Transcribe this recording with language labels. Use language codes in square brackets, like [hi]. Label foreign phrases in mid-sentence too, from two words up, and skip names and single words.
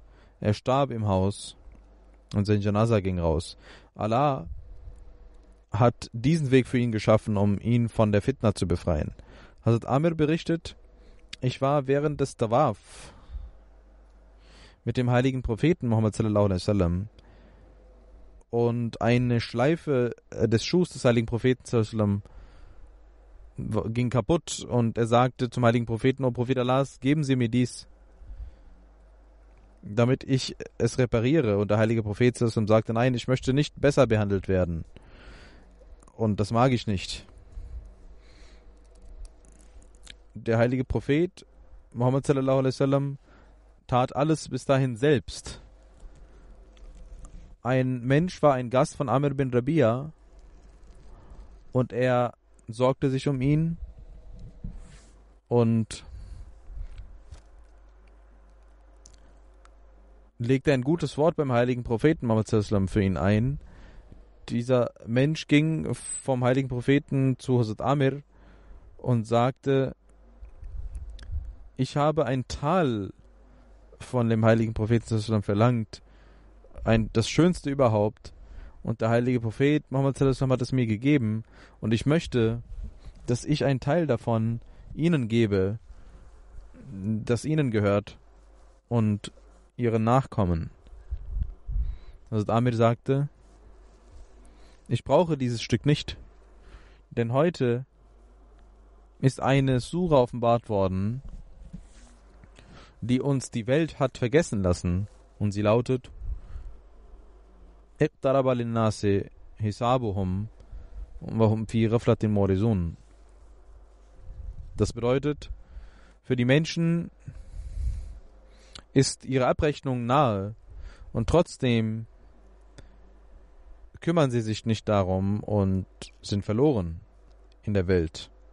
[de] Er starb im Haus und sein Janaza ging raus. Allah hat diesen Weg für ihn geschaffen, um ihn von der Fitna zu befreien. Hazrat Amir berichtet, ich war während des Tawaf mit dem heiligen Propheten Muhammad [ar] صلى الله عليه وسلم [de] und eine Schleife des Schuhs des heiligen Propheten [ar] صلى الله عليه وسلم [de] ging kaputt und er sagte zum heiligen Propheten, O Prophet Allahs, geben Sie mir dies, damit ich es repariere. Und der heilige Prophet [ar] صلى الله عليه وسلم [de] sagte, nein, ich möchte nicht besser behandelt werden. Und das mag ich nicht. Der heilige Prophet Muhammad [ar] صلى الله عليه وسلم [de] tat alles bis dahin selbst. Ein Mensch war ein Gast von Amr bin Rabia und er sorgte sich um ihn und legte ein gutes Wort beim heiligen Propheten Muhammad [ar] صلى الله عليه وسلم [de] für ihn ein. Dieser Mensch ging vom heiligen Propheten zu Hazrat Amir und sagte, ich habe ein Tal von dem heiligen Propheten [ar] صلى الله عليه وسلم [de] verlangt, das Schönste überhaupt. Und der heilige Prophet Muhammad [ar] صلى الله عليه وسلم [de] hat es mir gegeben und ich möchte, dass ich einen Teil davon ihnen gebe, das ihnen gehört und ihren Nachkommen. Hazrat Amir sagte, ich brauche dieses Stück nicht, denn heute ist eine Sura offenbart worden, die uns die Welt hat vergessen lassen, und sie lautet [ar] اقترب للناس حسابهم وهم في غفلة معرضون. [de] Das bedeutet, für die Menschen ist ihre Abrechnung nahe und trotzdem kümmern sie sich nicht darum und sind verloren in der Welt.